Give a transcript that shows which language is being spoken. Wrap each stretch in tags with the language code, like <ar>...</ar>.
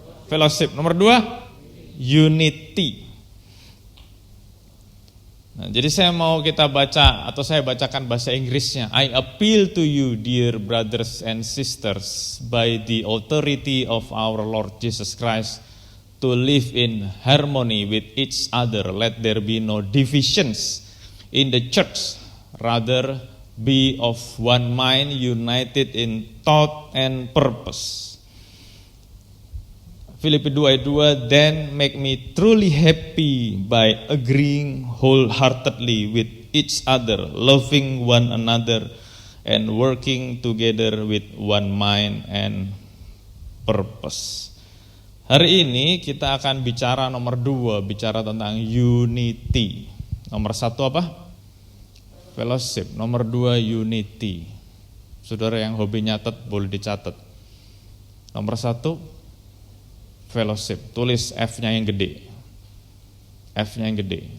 <id>Fellowship. Nomor 2 Unity. Nah, jadi saya mau kita baca atau saya bacakan bahasa Inggrisnya.</id> <en>I appeal to you, dear brothers and sisters, by the authority of our Lord Jesus Christ, to live in harmony with each other. Let there be no divisions in the church, rather be of one mind, united in thought and purpose.</en> <id>Filipi 2 ayat 2,</id> <en>then make me truly happy by agreeing wholeheartedly with each other, loving one another, and working together with one mind and purpose.</en> <id>Hari ini kita akan bicara nomor 2, bicara tentang unity. Nomor 1 apa? Fellowship. Nomor 2 unity. Saudara yang hobi nyatet boleh dicatat. Nomor 1 fellowship, tulis F-nya yang gede. F-nya yang gede.</id>